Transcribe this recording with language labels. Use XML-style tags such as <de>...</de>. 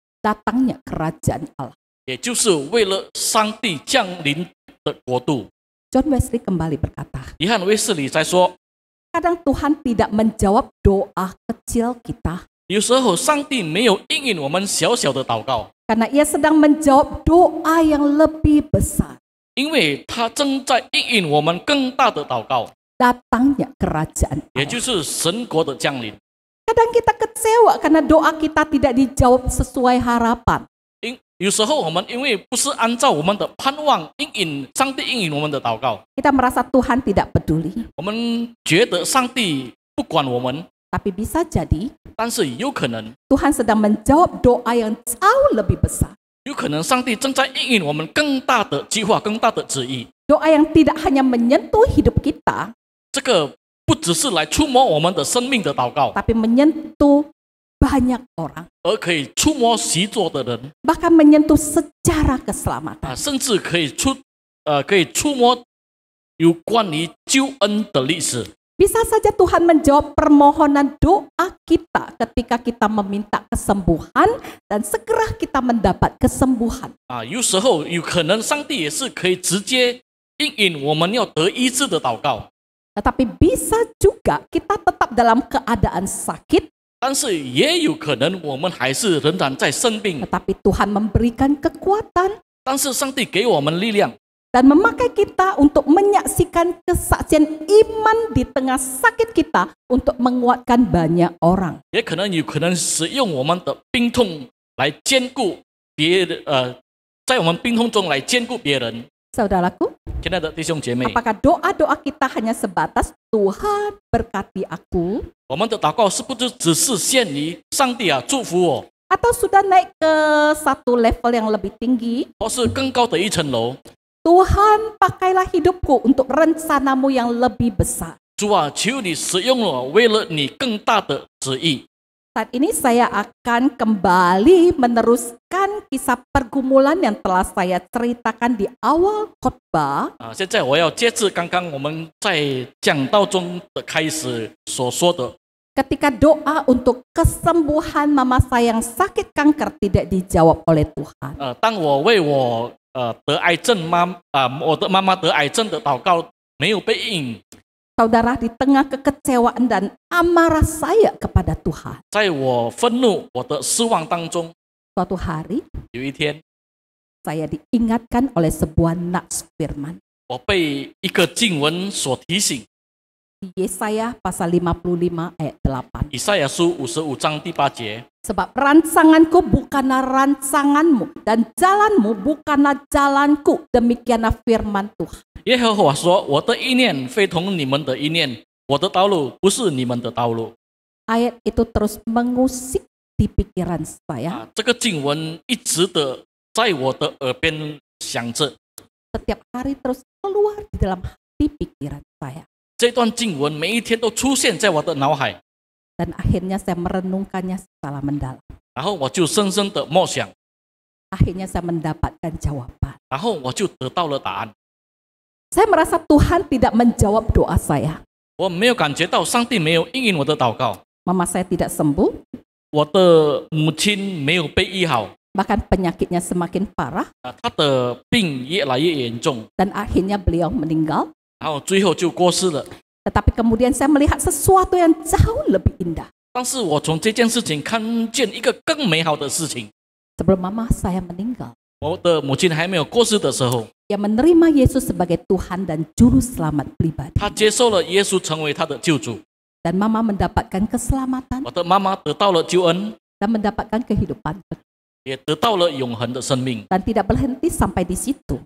<id>datangnya kerajaan Allah.</id> <zh>也就是为了上帝降临的国度。</zh> <id>John Wesley kembali berkata,</id> <zh>约翰卫斯理在说，</zh> <id>kadang Tuhan tidak menjawab doa kecil kita,</id> <zh>有时候上帝没有应允我们小小的祷告，</zh> <id>karena Ia sedang menjawab doa yang lebih besar,</id> <zh>因为他正在应允我们更大的祷告，</zh> <id>datangnya kerajaan</id> <zh>也</zh> <id>Allah.</id> <zh>就是神国的降临。</zh> <id>Kadang kita kecewa karena doa kita tidak dijawab sesuai harapan.</id> <zh>有时候我们因为不是按照我们的盼望上帝应允我们的祷告，</zh> <id>Kita merasa Tuhan tidak peduli,</id> <zh>我们觉得上帝不管我们，</zh> <id>tapi bisa jadi</id> <zh>但是有可能</zh> <id>Tuhan sedang menjawab doa yang jauh lebih besar.</id> <zh>有可能上帝正在应允我们更大的计划、更大的旨意。</zh> <id>Doa yang tidak hanya menyentuh hidup kita,</id> <zh>这个不只是来触摸我们的生命的祷告，</zh> <id>tapi menyentuh banyak orang,</id> <zh>而可以触摸习作的人</zh> <id>bahkan menyentuh secara keselamatan.</id> <zh>甚至可以触摸有关于救恩的历史。</zh> <id>Bisa saja Tuhan menjawab permohonan doa kita ketika kita meminta kesembuhan dan segera kita mendapat kesembuhan.</id> <zh>有时候有可能上帝也是可以直接应允我们要得医治的祷告，</zh> <id>Tetapi bisa juga kita tetap dalam keadaan sakit,</id> <zh>但是也有可能我们还是仍然在生病，</zh> <id>tetapi Tuhan memberikan kekuatan</id> <zh>但是上帝给我们力量，</zh> <id>dan memakai kita untuk menyaksikan kesaksian iman di tengah sakit kita untuk menguatkan banyak orang.</id> <zh>也可能使用我们的病痛来兼顾别人，在我们病痛中来兼顾别人。</zh> <id>Saudaraku,</id> <zh>亲爱的弟兄姐妹，</zh> <id>apakah doa-doa kita hanya sebatas Tuhan berkati aku?</id> <zh>我们的祷告是不是只是限于上帝祝福我，</zh> <id>atau sudah naik ke satu level yang lebih tinggi,</id> <zh>或是更高的一层楼。</zh> <id>Tuhan pakailah hidupku untuk rencanamu yang lebih besar.</id> <zh>主啊，求你使用我，为了你更大的旨意。</zh> <id>Saat ini saya akan kembali meneruskan kisah pergumulan yang telah saya ceritakan di awal khotbah.</id> <zh>现在我要接着刚刚我们在讲道中的开始所说的。</zh> <id>Ketika doa untuk kesembuhan mama saya yang sakit kanker tidak dijawab oleh Tuhan.</id> <zh>当我为我得癌症我的妈妈得癌症的祷告没有被应，</zh> <id>Saudara, di tengah kekecewaan dan amarah saya kepada Tuhan,</id> <zh>在我愤怒、我的失望当中，</zh> <id>suatu hari</id> <zh>有一天</zh> <id>saya diingatkan oleh sebuah nats firman.</id> <zh>我被一个经文所提醒，</zh> <id>Di Yesaya pasal 55 ayat 8.</id> <zh>以赛亚书55章第8节。</zh> <id>Sebab rancanganku bukanlah rancanganmu dan jalanmu bukanlah jalanku. Demikianlah firman Tuhan.</id> <zh>耶和华说：“我的意念非同你们的意念，我的道路不是你们的道路。”</zh> <id>Ayat itu terus mengusik di pikiran saya.</id> <zh>这个经文一直的在我的耳边响着，</zh> <id>Setiap hari terus keluar di dalam hati pikiran saya.</id> <zh>这段经文每一天都出现在我的脑海，</zh> <id>Dan akhirnya saya merenungkannya secara mendalam.</id> <zh>然后我就深深的默想，</zh> <id>Akhirnya saya mendapatkan jawaban.</id> <zh>然后我就得到了答案。</zh> <id>Saya merasa Tuhan tidak menjawab doa saya.</id> <zh>我没有感觉到上帝没有应允我的祷告，</zh> <id>Mama saya tidak sembuh,</id> <zh>我的母亲没有被医好，</zh> <id>bahkan penyakitnya semakin parah,</id> <zh>她的病越来越严重，</zh> <id>dan akhirnya beliau meninggal.</id> <zh>然后最后就过世了。</zh> <id>Tetapi kemudian saya melihat sesuatu yang jauh lebih indah.</id> <zh>但是我从这件事情看见一个更美好的事情。</zh> <id>Sebelum mama saya meninggal,</id> <zh>我的母亲还没有过世的时候，</zh> <id>dia menerima Yesus sebagai Tuhan dan Juru Selamat pribadi.</id> <zh>她接受了耶稣成为她的救主。</zh> <id>Dan mama mendapatkan keselamatan</id> <zh>我的妈妈得到了救恩，</zh> <id>dan mendapatkan kehidupan.</id> <zh>也得到了永恒的生命，</zh> <id>Dan tidak berhenti sampai di situ.</id>